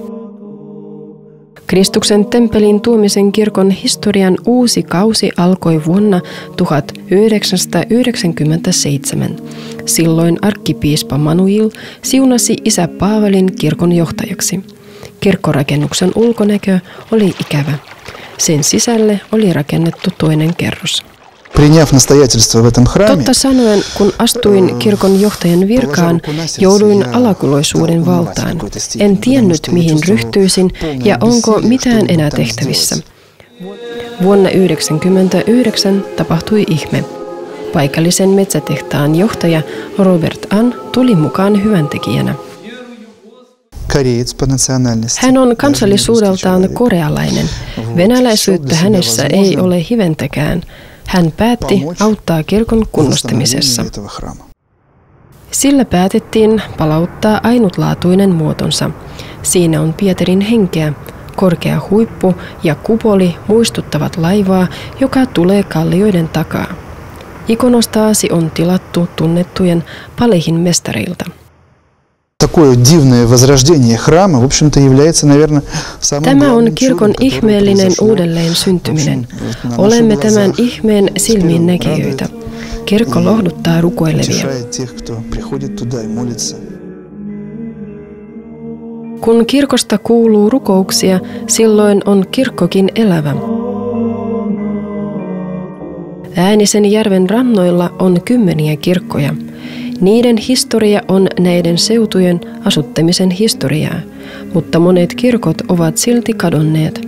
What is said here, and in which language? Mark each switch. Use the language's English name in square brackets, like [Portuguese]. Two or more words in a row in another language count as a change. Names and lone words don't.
[Finnish] Kristuksen temppelin tuomisen kirkon historian uusi kausi alkoi vuonna 1997. Silloin arkkipiispa Manuil siunasi isä Paavalin kirkon johtajaksi. Kirkkorakennuksen ulkonäkö oli ikävä. Sen sisälle oli rakennettu toinen kerros. [Russian] Приняв настоятельство в этом храме, [Finnish] Totta sanoen, kun astuin kirkon johtajan virkaan, jouduin alakuloisuuden valtaan. En tiennyt, mihin ryhtyisin ja onko mitään enää tehtävissä. Vuonna 1999 tapahtui ihme. Paikallisen metsätehtaan johtaja Robert Ann tuli mukaan hyväntekijänä. [Russian] кореец по национальности. [Finnish] Hän on kansallisuudeltaan korealainen. Venäläisyyttä hänessä ei ole hiventäkään. Hän päätti auttaa kirkon kunnostamisessa. Sillä päätettiin palauttaa ainutlaatuinen muotonsa. Siinä on Pietarin henkeä. Korkea huippu ja kupoli muistuttavat laivaa, joka tulee kallioiden takaa. Ikonostaasi on tilattu tunnettujen Palehin mestareilta. [Russian] Такое дивное возрождение храма, в общем-то, является, наверное, самым [Finnish] Tämä [Russian] главным [Finnish] on kirkon [Russian] чудом, которое [Finnish] ihmeellinen [Russian] произошло, [Finnish] uudelleen [Russian] в [Finnish] syntyminen. [Russian] общем, на наших [Finnish] Olemme [Russian] глазах. [Finnish] tämän ihmeen silmiin [Russian] Он [Finnish] näkijöitä. [Russian] радует, [Finnish] Kirkko lohduttaa rukoilevia. [Russian] утешает тех, кто приходит туда и молится. [Finnish] Kun kirkosta kuuluu rukouksia, silloin on kirkkokin elävä. Äänisen järven rannoilla on kymmeniä kirkkoja. Niiden historia on näiden seutujen asuttamisen historiaa, mutta monet kirkot ovat silti kadonneet.